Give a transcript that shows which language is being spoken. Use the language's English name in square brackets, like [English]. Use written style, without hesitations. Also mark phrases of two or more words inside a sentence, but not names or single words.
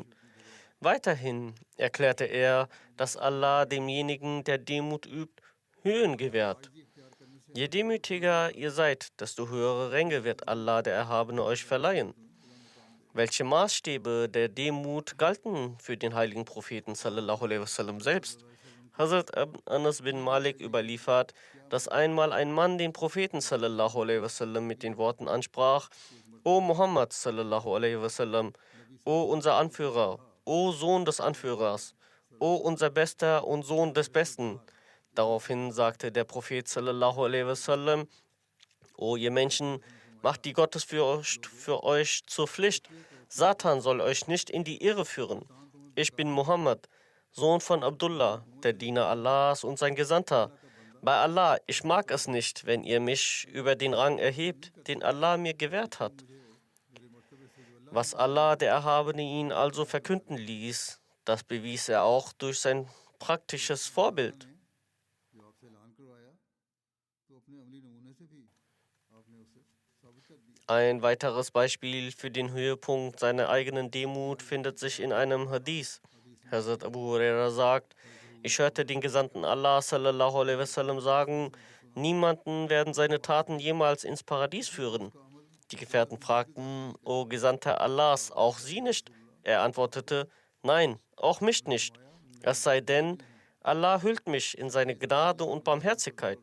[German] Weiterhin erklärte er, dass Allah demjenigen, der Demut übt, Höhen gewährt. Je demütiger ihr seid, desto höhere Ränge wird Allah, der Erhabene, euch verleihen. Welche Maßstäbe der Demut galten für den heiligen Propheten [Arabic] صلى الله عليه وسلم [German] selbst? Hazrat Anas bin Malik überliefert, dass einmal ein Mann den Propheten [Arabic] صلى الله عليه وسلم [German] mit den Worten ansprach: O Muhammad [Arabic] صلى الله عليه وسلم, [German] O unser Anführer, O Sohn des Anführers, O unser Bester und Sohn des Besten. Daraufhin sagte der Prophet [Arabic] صلى الله عليه وسلم: [German] O ihr Menschen, macht die Gottesfurcht für euch zur Pflicht. Satan soll euch nicht in die Irre führen. Ich bin Muhammad, Sohn von Abdullah, der Diener Allahs und sein Gesandter. Bei Allah, ich mag es nicht, wenn ihr mich über den Rang erhebt, den Allah mir gewährt hat. Was Allah, der Erhabene, ihn also verkünden ließ, das bewies er auch durch sein praktisches Vorbild. [Urdu] جو آپ سے اعلان کروایا تو اپنے عملی نمونے سے بھی آپ نے اسے ثابت کر دیا. [German] Ein weiteres Beispiel für den Höhepunkt seiner eigenen Demut findet sich in einem Hadith. Hazrat Abu Huraira sagt, ich hörte den Gesandten Allah [Arabic] صلى الله عليه وسلم [German] sagen, niemanden werden seine Taten jemals ins Paradies führen. Die Gefährten fragten, O Gesandter Allahs, auch Sie nicht? Er antwortete, nein, auch mich nicht. Es sei denn, Allah hüllt mich in seine Gnade und Barmherzigkeit.